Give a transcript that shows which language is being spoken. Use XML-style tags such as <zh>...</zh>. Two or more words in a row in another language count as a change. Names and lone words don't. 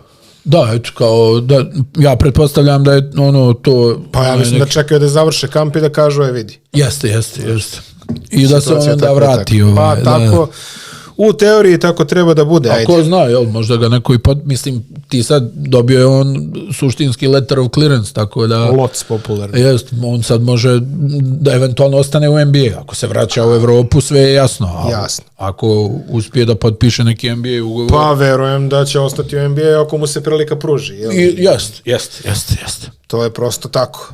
<sr>Da, eto, kao, da, ja pretpostavljam da je to... Pa ja mislim da čekaju da završe kamp i da kažu, vidi. Jeste. I da se on onda vrati. Pa tako, u teoriji tako treba da bude. A ko zna, jel, možda ga neko i mislim, ti sad dobio je on suštinski</sr> <en>letter of clearance,</en> <sr>tako da... Lots popularni. Jest, on sad može da eventualno ostane u NBA. Ako se vraća u Evropu, sve je jasno. Jasno. Ako uspije da potpiše neki NBA ugovor... Pa verujem da će ostati u NBA ako mu se prilika pruži. Jeste. To je prosto tako.</sr>